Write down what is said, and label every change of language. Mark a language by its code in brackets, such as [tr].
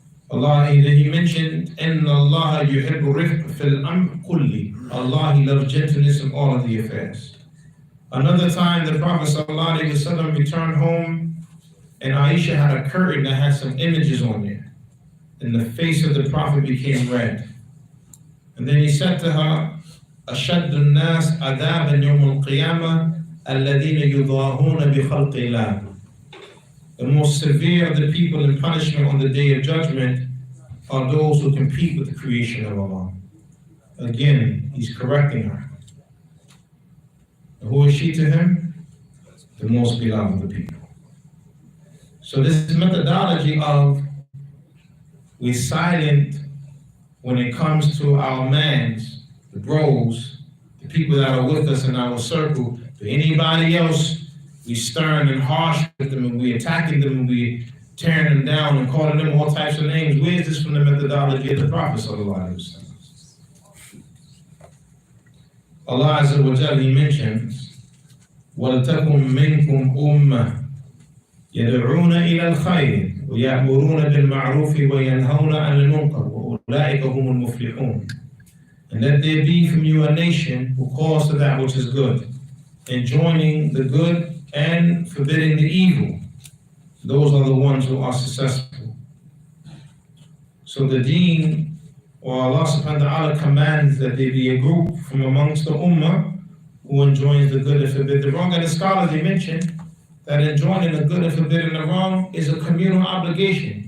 [ar] Allah, [en] then he mentioned, [ar] Inna Allah yuhibbu rifq fil amr kulli. [en] Allah, he loves gentleness in all of the affairs. Another time, the Prophet ﷺ returned home, and Aisha had a curtain that had some images on it, and the face of the Prophet became red. And then he said to her, [ar] أشد الناس عذابا يوم القيامة الذين يضاهون بخلق الله. [en] The most severe of the people in punishment on the day of judgment are those who compete with the creation of Allah. Again, he's correcting her. And who is she to him? The most beloved of the people. So this methodology of we're silent when it comes to our mans, the bros, the people that are with us in our circle. For anybody else, we stern and harsh with them, and we attacking them, and we tearing them down and calling them all types of names. Where is this from the methodology of the Prophet sallallahu alaihi wasallam? [ar] Allah Azza wa Jalla, [en] he mentions, [ar] وَلْتَكُمْ مِنْكُمْ أُمَّةٌ يَدْعُونَ إِلَى الْخَيْرِ وَيَأْمُرُونَ بِالْمَعْرُوفِ وَيَنْهَوْنَ عَنِ الْمُنكَرِ وَأُولَٰئِكَ هُمُ الْمُفْلِحُونَ. [en] And let there be from you a nation who calls to that which is good, enjoining the good and forbidding the evil. Those are the ones who are successful. So the deen, or Allah subhanahu wa ta'ala commands that there be a group from amongst the ummah who enjoins the good and forbids the wrong. And the scholars, they mentioned that enjoining the good and forbidding the wrong is a communal obligation.